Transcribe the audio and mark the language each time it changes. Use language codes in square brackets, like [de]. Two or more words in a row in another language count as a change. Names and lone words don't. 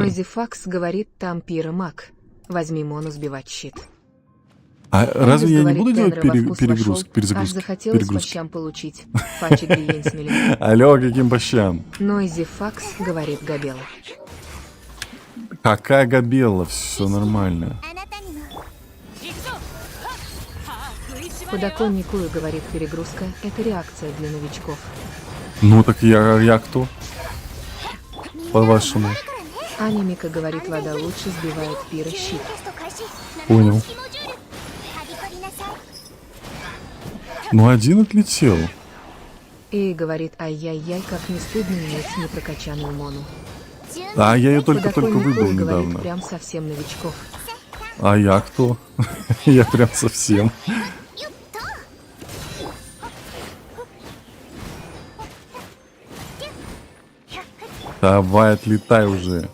[ru] Нойзи Факс говорит, там Пира маг. Возьми Мону сбивать щит. А разве я не говорит, буду делать Тенра во вкус вошел, аж перезагрузки? захотелось по щам получить. Фачи гриень смели. Алло, каким по щам? Нойзи Факс говорит Габела. Какая Габелла, все нормально. [ja] あなたにも [ru] Подоконнику говорит, перегрузка – это реакция для новичков. Ну так я кто? По-вашему. Аня Мика говорит, вода лучше сбивает Пира щит. [ja] テスト開始 [ru] Понял. [ja] 7モジュールはびこりなさい [ru] Ну один отлетел. И говорит, ай-яй-яй, как не стыдно иметь непрокачанную Мону. А я ее только Подоконнику выбил говорит, недавно. прям совсем новичков. А я кто? Я прям совсем. Давай, отлетай уже.